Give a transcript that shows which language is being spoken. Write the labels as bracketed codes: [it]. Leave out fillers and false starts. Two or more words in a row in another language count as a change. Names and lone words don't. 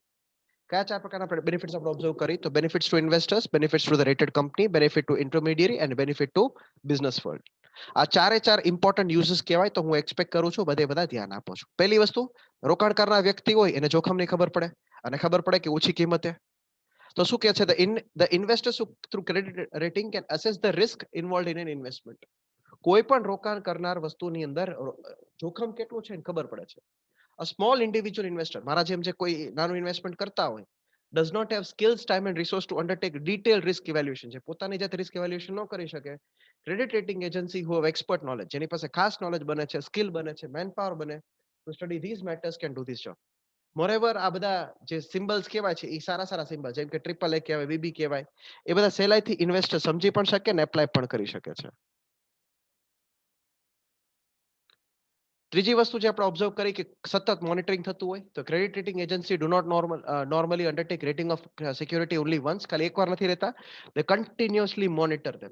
[gu] કયા 4 પ્રકારના બેનિફિટ્સ આપણે ઓબ્ઝર્વ કરી? તો [en] benefits to investors, benefits to the rated company, benefit to intermediary and benefit to business world. [gu] આ ચારે ચાર [en] important uses [gu] કહેવાય, તો હું એક્સપેક્ટ કરું છું બધે બધા ધ્યાન આપો છો. પહેલી વસ્તુ, રોકાણ કરનાર વ્યક્તિ હોય એને જોખમની ખબર પડે, અને ખબર પડે કે ઓછી કિંમતે. તો શું કહે છે, [en] the investors who through credit rating can assess the risk involved in an investment. [gu] કોઈ પણ રોકાણ કરનાર વસ્તુની અંદર જોખમ કેટલું છે એને ખબર પડે છે. [en] A small individual investor, [gu] મારા જેમ જે કોઈ નાનું ઇન્વેસ્ટમેન્ટ કરતા હોય, [en] does not have skills, time and resource to undertake detailed risk evaluation, [gu] જે પોતાની જાતે [en] risk evaluation [gu] ન કરી શકે. [en] credit rating agency who have expert knowledge, [gu] જેની પાસે ખાસ નોલેજ બને છે, સ્કિલ બને છે, [en] man power [gu] બને, [en] to study these matters can do this job. [gu] મોરેવર આ બધા જે સિમ્બલ્સ કહેવાય છે એ સારા સારા સિમ્બલ, જેમ કે [en] triple A [gu] કહેવાય, બીબી કહેવાય, એ બધા સહેલાઈથી ઇન્વેસ્ટર સમજી પણ શકે ને એપ્લાય પણ કરી શકે છે. ત્રીજી વસ્તુ જે આપણે ઓબ્ઝર્વ કરી કે સતત મોનિટરિંગ થતું હોય, તો [en] credit rating agency do not normally undertake rating of security only once, [gu] ખાલી એકવાર નથી રહેતા, [en] they continuously monitor them.